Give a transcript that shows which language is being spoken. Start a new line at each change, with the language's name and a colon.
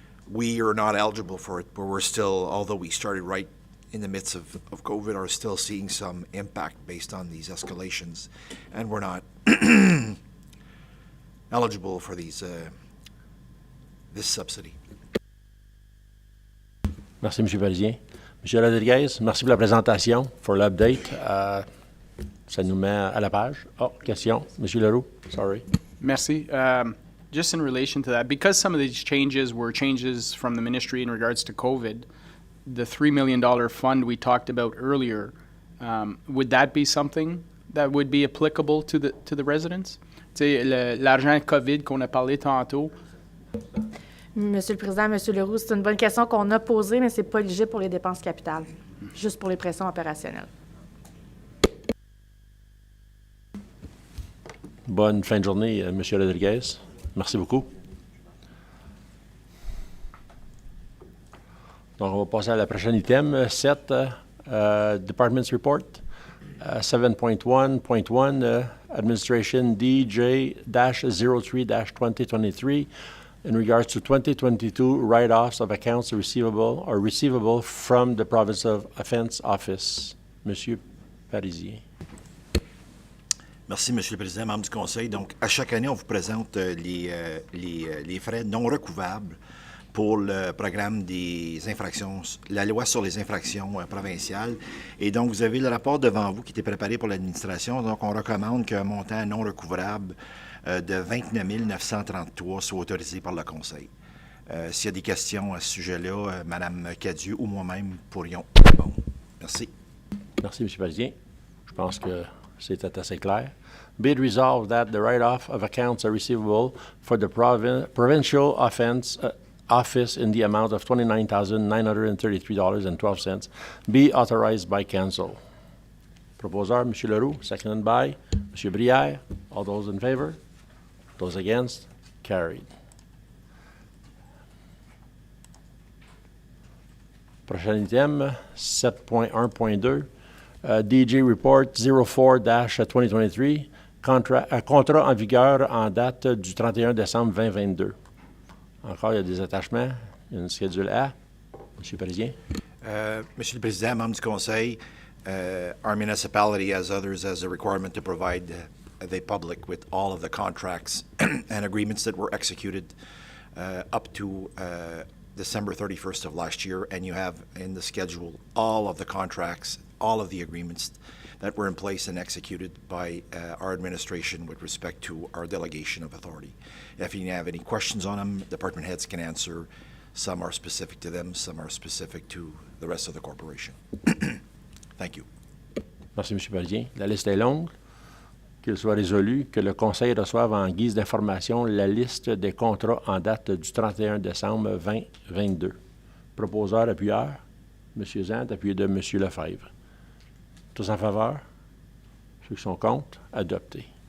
English: We are not eligible for it, but we're still, although we started right in the midst of COVID, are still seeing some impact based on these escalations, and we're not eligible for these this subsidy.
French: Merci, M. Parisien. M. Rodriguez, merci pour la présentation, for l'update. Ça nous met à la page. Oh, question. M. Leroux, sorry. Merci.
English: Just in relation to that, because some of these changes were changes from the ministry in regards to COVID, the $3 million fund we talked about earlier, would that be something that would be applicable to the residents?
French: Tu sais, l'argent COVID qu'on a parlé tantôt. Monsieur le Président, Monsieur Leroux, c'est une bonne question qu'on a posée, mais c'est pas éligible pour les dépenses capitales, juste pour les pressions opérationnelles. Bonne fin de journée, M. Rodriguez. Merci beaucoup. Donc, on va passer à la prochaine item, 7,
English: Department's Report. 7.1.1, Administration DJ-03-2023, in regards to 2022 write-offs of accounts receivable from the Province of Offense Office.
French: Monsieur Parisien. Merci, M. le Président, membre du Conseil. Donc, à chaque année, on vous présente les frais non recouvrables pour le programme des infractions, la loi sur les infractions provinciales. Et donc, vous avez le rapport devant vous qui était préparé pour l'administration. Donc, on recommande qu'un montant non recouvrable de 29 933 soit autorisé par le Conseil. S'il y a des questions à ce sujet-là, Mme Cadieux ou moi-même pourrions répondre. Merci. Merci, M. Parisien. Je pense que c'était assez clair.
English: Be it resolved that the write-off of accounts are receivable for the Provincial Offense Office in the amount of $29,933.12 be authorized by Council. Proposeur, M. Leroux, seconded by M. Brière. All those in favor? Those against? Carried.
French: Prochain item, 7.1.2. DJ Report 04-2023. Contrat en vigueur en date du 31 décembre 2022. Encore, il y a des attachements. Il y a une schedule A. Monsieur le Président. Monsieur le Président, membres du Conseil,
English: our municipality, as others, has a requirement to provide the public with all of the contracts and agreements that were executed up to December 31st of last year, and you have in the schedule all of the contracts, all of the agreements that were in place and executed by our administration with respect to our delegation of authority. If you have any questions on them, department heads can answer. Some are specific to them, some are specific to the rest of the corporation. Thank you.
French: Merci, M. Parisien. La liste est longue. Qu'il soit résolu que le Conseil reçoive en guise d'information la liste des contrats en date du 31 décembre 2022. Proposeur, appuyeur. M. Zant, appuyé de M. Lefebvre. Tous en faveur? Ceux qui sont contre? Adopté.